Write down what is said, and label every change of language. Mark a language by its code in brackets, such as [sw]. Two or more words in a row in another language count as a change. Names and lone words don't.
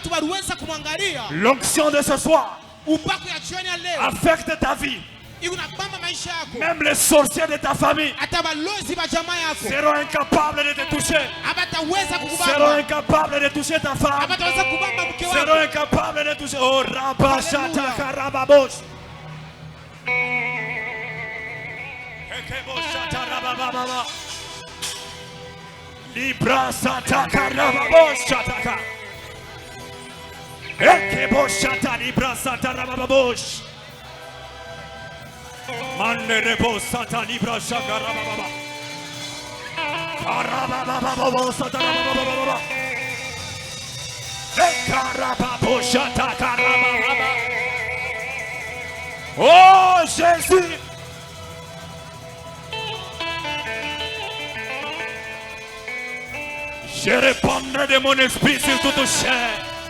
[fr] L'onction de ce soir affecte ta vie. Même les sorciers de ta famille seront incapables de te toucher. Seront incapables de toucher ta femme. Seront incapables de toucher. Oh, Rabashata Karababosh. Libra Sata Karababosh Shataka. Ekeboshata Libra Sata Rababosh. Manderebo Sata Libra Shaka Rababa. Karababa Sata Rababa. Oh Jésus. Je répandrai de mon esprit sur toute chair.